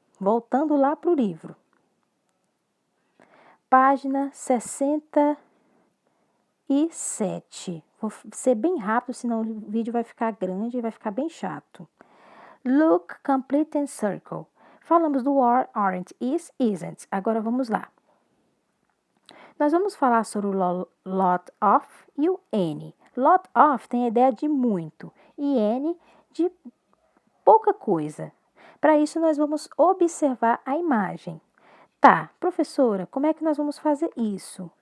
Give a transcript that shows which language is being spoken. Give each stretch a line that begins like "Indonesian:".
Portuguese: Voltando lá para o livro. Página 67. Vou ser bem rápido, senão o vídeo vai ficar grande e vai ficar bem chato.
English: Look, complete and circle.
Portuguese: Falamos do
English: are, aren't, is, isn't.
Portuguese: Agora vamos lá. Nós vamos falar sobre o lot of e o any. Lot of tem a ideia de muito e any de pouca coisa. Para isso, nós vamos observar a imagem. Tá, professora, como é que nós vamos fazer isso?